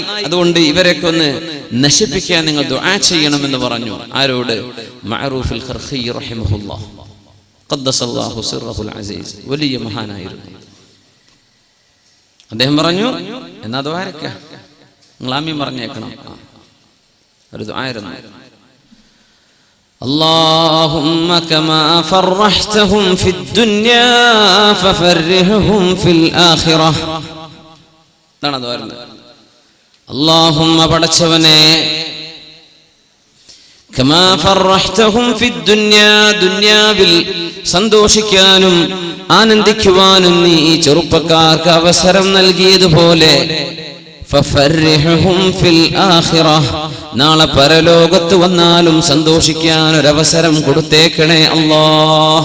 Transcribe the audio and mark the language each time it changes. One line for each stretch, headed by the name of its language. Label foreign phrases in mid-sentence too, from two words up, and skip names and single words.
Malayalam: അതുകൊണ്ട് ഇവരൊക്കെ ഒന്ന് നശിപ്പിക്കാൻ നിങ്ങൾ ദുആ ചെയ്യണമെന്ന് പറഞ്ഞു. ആരോട്? മഅറൂഫുൽ ഖർഖി
Arabic: رحمه الله قدس الله سره العزيز,
Malayalam: വലിയ മഹാനായിരുന്നു. അദ്ദേഹം പറഞ്ഞു, എന്നാ ദുആ ആരൊക്കെ നിങ്ങൾ ആമീൻ പറഞ്ഞേക്കണം. ഒരു ദുആ ആയിരുന്നു.
Arabic: اللهم كما فرحتهم في الدنيا ففرحهم في الآخرة.
Malayalam: എന്താണ് പറയുന്നത്?
Arabic: اللهم പടച്ചവനെ كما فرحتهم في الدنيا,
Malayalam: ദുനിയാവിൽ സന്തോഷിക്കാനും ആനന്ദിക്കുവാനും നീ ഈ ചെറുപ്പക്കാർക്ക് അവസരം നൽകിയതുപോലെ
Arabic: ففرحهم في الآخرة,
Malayalam: നാളെ പരലോകത്ത് വന്നാലും സന്തോഷിക്കാൻ ഒരവസരം കൊടുത്തേക്കണേ അല്ലാഹ്.